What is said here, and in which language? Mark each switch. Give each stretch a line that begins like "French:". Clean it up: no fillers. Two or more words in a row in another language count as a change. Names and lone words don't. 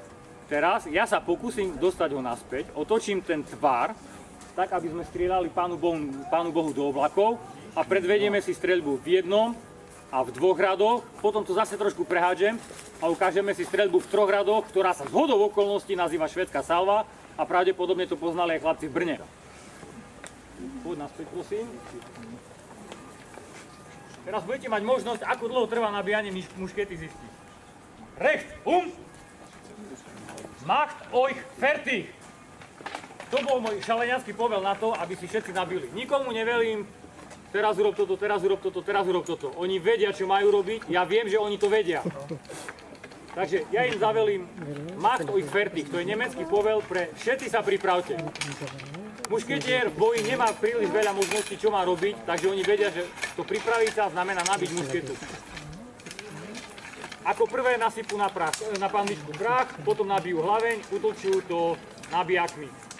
Slovak: Teraz ja sa pokúsim dostať ho naspäť, otočím ten tvar, tak aby sme strieľali Pánu Bohu do oblakov a predvedieme si streľbu v jednom a v 2 radoch, potom to zase trošku prehádžem a ukážeme si streľbu v 3 radoch, ktorá sa zhodou okolností nazýva švédska salva a pravdepodobne to poznali aj chlapci v Brne. Poď naspäť, prosím. Teraz budete mať možnosť, ako dlho trvá nabíjanie muškety zistiť.
German: Recht, macht euch fertig.
Slovak: To bol môj šaleniacký povel na to, aby si všetci nabili. Nikomu nevelím, teraz urob toto, teraz urob toto, teraz urob toto. Oni vedia, čo majú robiť, ja viem, že oni to vedia. Takže ja im zavelím
German: macht euch fertig,
Slovak: to je nemecký povel pre všetci sa pripravte. Mušketier v boji nemá príliš veľa možností, čo má robiť, takže oni vedia, že to pripraviť sa znamená nabiť mušketu. Ako prvé nasypú na panničku prach, potom nabijú hlaveň, utlčujú to nabijakmi.